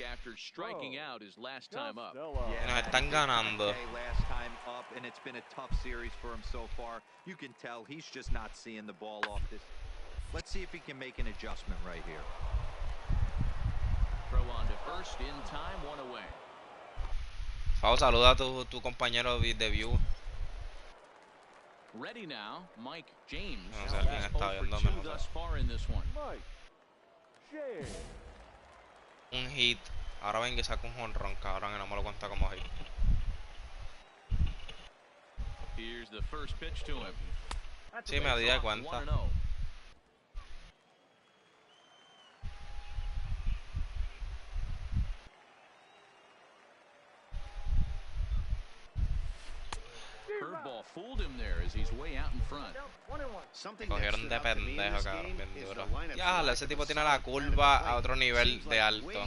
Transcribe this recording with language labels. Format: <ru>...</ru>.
<en>After striking out his last time up.</en> <es>Nos están ganando.</es> <en>Last time up, and it's been a tough series for him so far. You can tell he's just not seeing the ball off this. Let's see if he can make an adjustment right here. Throw on to first in time, one away.</en> <es>Fao, saluda a tu compañero de view.</es> <en>Ready now, Mike James.</en> <es>No sé, alguien está viéndome.</es> <en>Thus far in this one.</en> <es>Un hit. Ahora ven que saca un jonrón, cabrón, y no me lo cuenta como hit.</es> <en>Here's the first pitch to him.</en> <es>Sí, me di de cuenta.</es> <en>1-0. Curveball fooled him there as he's way out in front.</en> <es>Cogieron de pendejo, cabrón, bien duro. Ya, ese tipo tiene la curva a otro nivel de alto.</es>